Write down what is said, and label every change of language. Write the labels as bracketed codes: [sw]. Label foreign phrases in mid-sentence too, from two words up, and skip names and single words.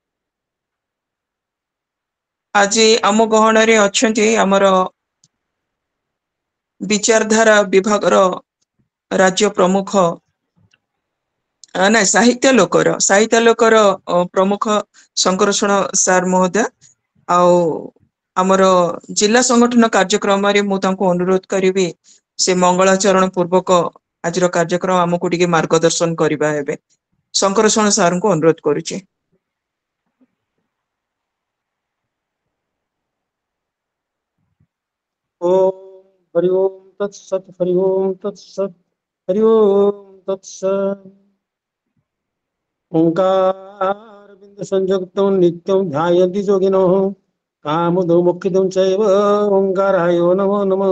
[or] ଆଜି ଆମ ଗହଣରେ ଅଛନ୍ତି ଆମର ବିଚାରଧାରା ବିଭାଗର ରାଜ୍ୟ ପ୍ରମୁଖ, ନାଇଁ ସାହିତ୍ୟ ଲୋକର ପ୍ରମୁଖ ଶଙ୍କର୍ଷଣ ସାର୍ ମହୋଦୟ। ଆଉ ଆମର ଜିଲ୍ଲା ସଂଗଠନ କାର୍ଯ୍ୟକ୍ରମରେ ମୁଁ ତାଙ୍କୁ ଅନୁରୋଧ କରିବି ସେ ମଙ୍ଗଳାଚରଣ ପୂର୍ବକ ଆଜିର କାର୍ଯ୍ୟକ୍ରମ ଆମକୁ ଟିକେ ମାର୍ଗଦର୍ଶନ କରିବା ହେବେ। ଶଙ୍କର୍ଷଣ ସାରଙ୍କୁ ଅନୁରୋଧ କରୁଛି। [sa] ओम हरि ओम तत्सत, हरि ओम तत्सत, हरि ओम तत्सत। ओंकार बिंदु संयुक्तं नित्यं ध्यायन्ति योगिनः कामदो मोक्षितं चैव ओंकाराय नमो नमः।